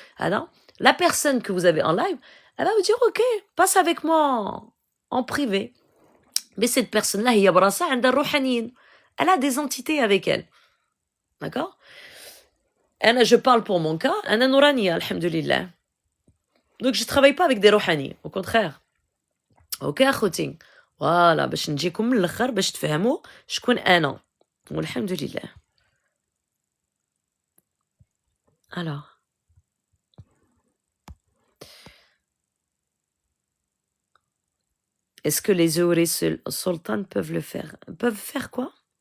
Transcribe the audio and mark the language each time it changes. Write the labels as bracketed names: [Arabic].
[French] Alors, la personne que vous avez en live, elle va vous dire, ok, passe avec moi en privé. Mais cette personne-là, [Arabic] هي براسها عندها الروحانيين, [French] elle a des entités avec elle, d'accord. Je parle pour mon cas, [Arabic] أنا نورانية الحمد لله. [French] Donc je travaille pas avec des روحانيين, au contraire. [Arabic] Ok أخوتي, voilà, باش نجيكم من الآخر باش تفهموا شكون أنا, والحمد لله. [French] Alors, est-ce que les Zohri sultanes peuvent le faire? Peuvent faire quoi?